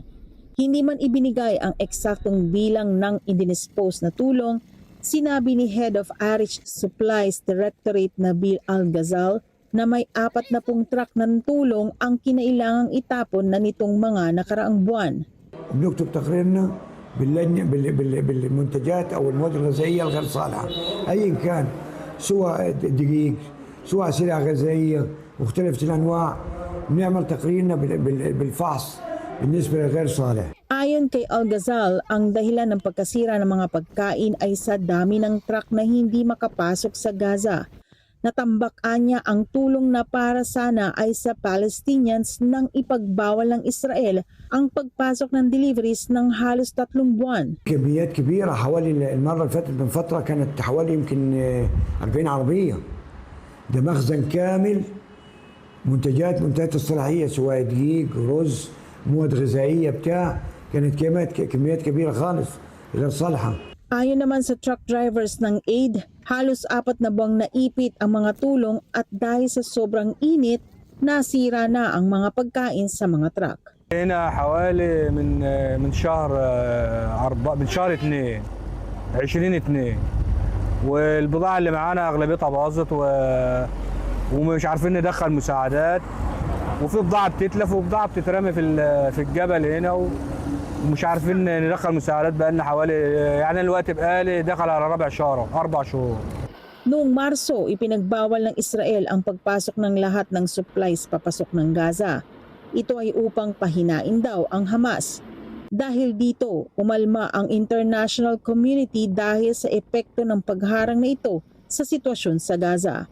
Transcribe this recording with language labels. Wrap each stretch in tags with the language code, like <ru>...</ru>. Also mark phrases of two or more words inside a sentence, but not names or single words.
<tl>Hindi man ibinigay ang eksaktong bilang ng indispose na tulong, sinabi ni</tl> <en>Head of Irish Supplies Directorate</en> <tl>Nabil Al-Ghazal na may 40 truck ng tulong ang kinailangang itapon na nitong mga nakaraang buwan.</tl> <ar>بنكتب تقريرنا بالمنتجات او المواد الغذائيه الغير صالحه ايا كان سواء دقيق سواء سلع غذائيه مختلفه الانواع بنعمل تقريرنا بالفحص بالنسبه للغير صالح.</ar> <tl>Ayon kay Al-Ghazal, ang dahilan ng pagkasira ng mga pagkain ay sa dami ng truck na hindi makapasok sa Gaza. Natambakan niya ang tulong na para sana ay sa Palestinians nang ipagbawal ng Israel ang pagpasok ng deliveries ng halos 3 buwan.</tl> <ar>كميات كبيره حوالي المره اللي فاتت من فتره كانت حوالي يمكن 40 عربيه. ده مخزن كامل منتجات منتهيه الصلاحيه سواء دقيق رز مواد غذائيه كانت كميات كبيره خالص غير صالحه.</ar> <tl>Ayon naman sa</tl> <en>truck drivers</en> <tl>ng aid, halos 4 na buwang naipit ang mga tulong at dahil sa sobrang init, nasira na ang mga pagkain sa mga truck.</tl> <ar>هنا حوالي من شهر 2 20/2 والبضاعه اللي معانا اغلبيتها باظت ومش عارفين ندخل مساعدات وفي بضاعه بتتلف وبضاعه بتترمي في الجبل هنا ومش عارفين ندخل مساعدات بقالنا حوالي يعني الوقت بقالي دخل على 4 شهور.</ar> <tl>Noong Marso, ipinagbawal ng Israel ang pagpasok ng lahat ng supplies papasok ng Gaza. Ito ay upang pahinain daw ang Hamas. Dahil dito, umalma ang</tl> <en>international community</en> <tl>dahil sa epekto ng pagharang na ito sa sitwasyon sa Gaza.</tl>